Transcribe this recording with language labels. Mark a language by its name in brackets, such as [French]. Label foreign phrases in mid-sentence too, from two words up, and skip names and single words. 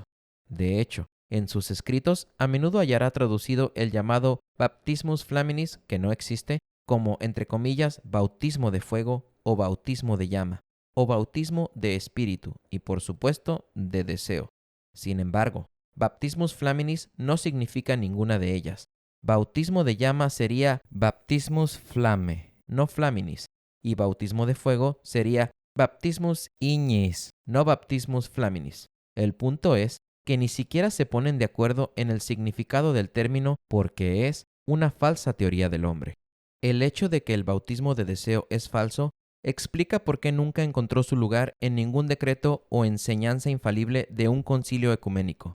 [Spanish] De hecho, en sus escritos a menudo hallará traducido el llamado [Latin] baptismus flaminis, [Spanish] que no existe, como, entre comillas, bautismo de fuego o bautismo de llama, o bautismo de espíritu y, por supuesto, de deseo. Sin embargo, [Latin] baptismus flaminis [Spanish] no significa ninguna de ellas. Bautismo de llama sería [Latin] baptismus flame, [Spanish] no flaminis, y bautismo de fuego sería [Latin] baptismus ignis, [Spanish] no [Latin] baptismus flaminis. [Spanish] El punto es que ni siquiera se ponen de acuerdo en el significado del término porque es una falsa teoría del hombre. El hecho de que el bautismo de deseo es falso explica por qué nunca encontró su lugar en ningún decreto o enseñanza infalible de un concilio ecuménico.